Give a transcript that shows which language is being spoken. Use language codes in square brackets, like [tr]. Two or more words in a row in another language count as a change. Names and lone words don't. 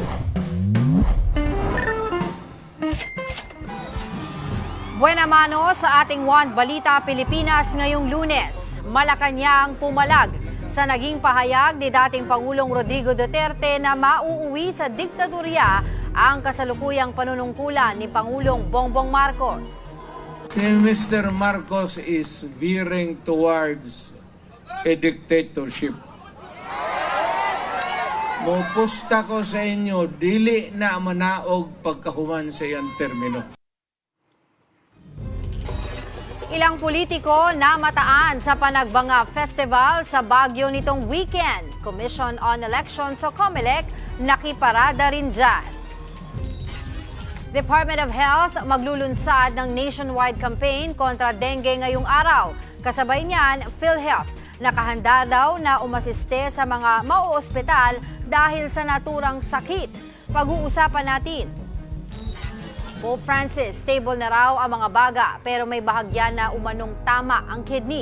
[es] Buena mano [tl] sa ating One Balita Pilipinas ngayong Lunes. Malacanang pumalag sa naging pahayag ni dating Pangulong Rodrigo Duterte na mauuwi sa diktadorya ang kasalukuyang panunungkulan ni Pangulong Bongbong Marcos. [en] Mr. Marcos is veering towards a dictatorship. [ceb] Mupusta ko sa inyo, dili na manaog pagkahuman sa iyang termino. [tl] Ilang politiko na mataan sa Panagbanga Festival sa Baguio nitong weekend. Commission on Elections o COMELEC nakiparada rin dyan. Department of Health maglulunsad ng [en] nationwide campaign [tl] kontra dengue ngayong araw. Kasabay niyan, PhilHealth nakahanda daw na umasiste sa mga mauospital dahil sa naturang sakit. Pag-uusapan natin. Pope Francis, stable na raw ang mga baga pero may bahagya na umanong tama ang kidney.